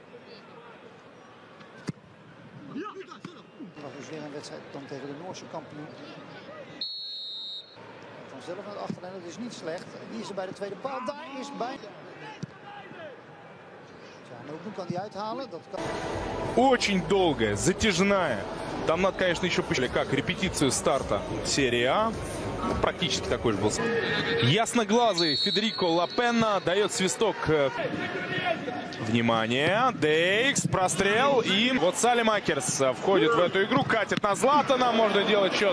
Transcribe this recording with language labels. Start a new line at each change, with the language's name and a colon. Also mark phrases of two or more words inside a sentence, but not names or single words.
Dutch: Nog dus weer een wedstrijd dan tegen de Noorse kampioen. Zelf naar het achterlijn, dat is niet slecht. Die is er bij de tweede paal. Daar is bij. Çalhanoğlu kan die uithalen. Dat kan.
Russian: Очень долгая, затяжная. Там надо, конечно, еще посчитать, как репетицию старта серии А. Ну, практически такой же был. Ясноглазый Федерико Лапенна дает свисток. Внимание, Дейкс, прострел, и вот Салимакерс входит в эту игру, катит на Златана, можно делать счет.